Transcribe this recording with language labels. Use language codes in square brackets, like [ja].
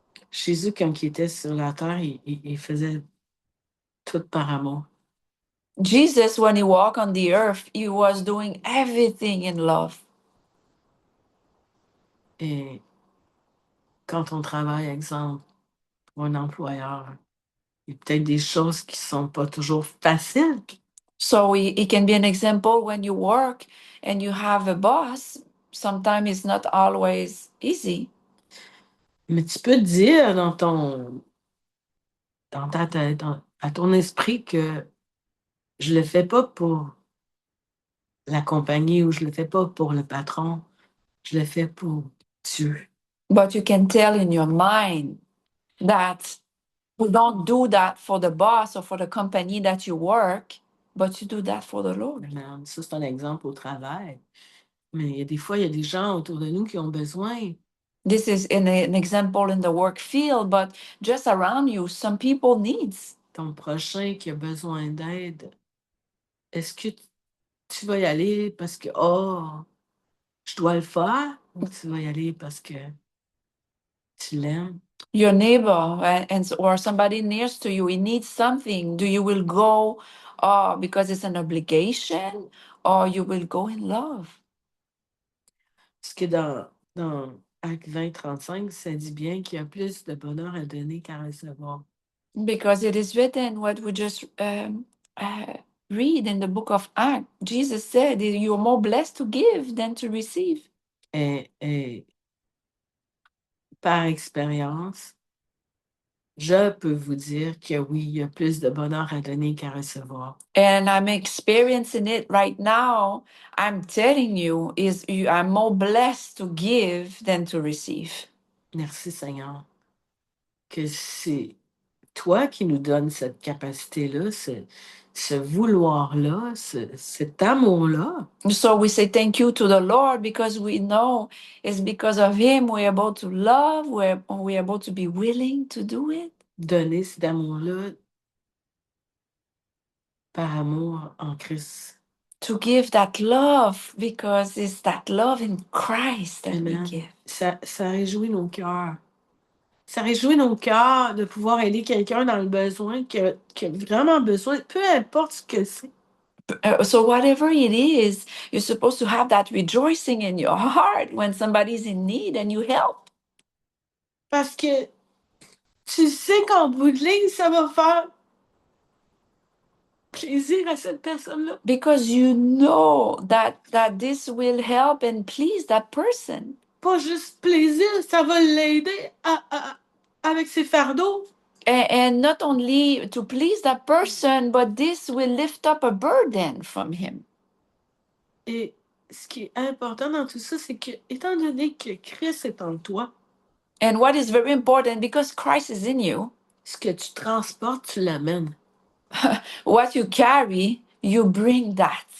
[fr] Jésus, quand il était sur la terre, il faisait tout par amour. [en] Jesus, when he walked on the earth, he was doing everything in love. [fr] Et quand on travaille, exemple, pour un employeur, il y a peut-être des choses qui sont pas toujours faciles. [en] So it can be an example when you work and you have a boss. Sometimes it's not always easy. [fr] Mais tu peux te dire dans ta tête, à ton esprit que je le fais pas pour la compagnie ou je le fais pas pour le patron, je le fais pour Dieu. [en] But you can tell in your mind that you don't do that for the boss or for the company that you work, but you do that for the Lord. Amen. [fr] Ça, c'est un exemple au travail. Mais il y a des fois, il y a des gens autour de nous qui ont besoin. [en] This is an example in the work field, but just around you, some people needs. [fr] Ton prochain qui a besoin d'aide, est-ce que tu vas y aller parce que, oh, je dois le faire, ou tu vas y aller parce que tu l'aimes? [en] Your neighbor or somebody near to you, he needs something. Do you will go because it's an obligation, or you will go in love? [fr] Parce que dans Acte 20, 35, ça dit bien qu'il y a plus de bonheur à donner qu'à recevoir. [en] Because it is written what we just read in the book of Acts. Jesus said, "You are more blessed to give than to receive." [fr] Et par expérience, je peux vous dire que oui, il y a plus de bonheur à donner qu'à recevoir. [en] And I'm experiencing it right now. I'm telling you, you are more blessed to give than to receive. [fr] Merci Seigneur, que c'est toi qui nous donnes cette capacité-là, ce vouloir-là, cet amour-là. [en] So we say thank you to the Lord because we know it's because of Him we're able to love, we're able to be willing to do it. [fr] Donner cet amour-là par amour en Christ. [en] To give that love because it's that love in Christ that we Amen. give. [fr] Ça réjouit nos cœurs. Ça réjouit nos cœurs de pouvoir aider quelqu'un dans le besoin, qui a vraiment besoin, peu importe ce que c'est. [en] So whatever it is, you're supposed to have that rejoicing in your heart when somebody's in need and you help. [fr] Parce que tu sais qu'en bout de ligne, ça va faire plaisir à cette personne-là. [en] Because you know that this will help and please that person. [fr] Pas juste plaisir, ça va l'aider avec ses fardeaux. [en] And not only to please that person, but this will lift up a burden from him. [fr] Et ce qui est important dans tout ça, c'est que, étant donné que Christ est en toi, [en] And what is very important, because Christ is in you, [fr] ce que tu transportes, tu l'amènes. [en] what you carry, you bring that.